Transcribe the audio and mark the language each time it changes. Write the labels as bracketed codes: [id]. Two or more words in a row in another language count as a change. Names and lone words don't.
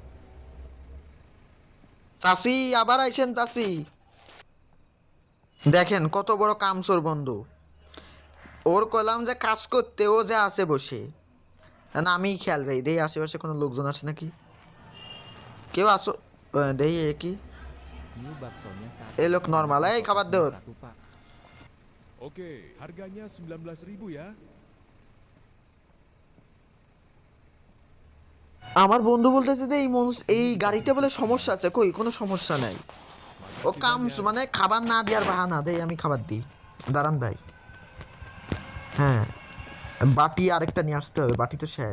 [bn] চাচি আবার আইসেন চাচি। দেখেন কত বড় কামচোর বন্ধু। ওর কইলাম যে কাজ করতে, ও যে আছে বসে। না আমি খেয়াল রাই, দেই আশেপাশে কোনো লোকজন আছে নাকি, কেউ আসো। দেই এ কি [id] New baksonya satu. [bn] এই লোক নর্মাল, এই খাবার দে ওর। [id] Satu, Pak. Oke, harganya 19.000 ya. [bn] আমার বন্ধু বলতেছে যে এই গাড়িতে বলে সমস্যা আছে, কই কোনো সমস্যা নাই। ও কামস মানে খাবার না দেওয়ার বাহানা দেই, আমি খাবার দিই। দাঁড়ান ভাই। হ্যাঁ বাটি আরেকটা নিয়ে আসতে হবে, বাটি তো শেষ।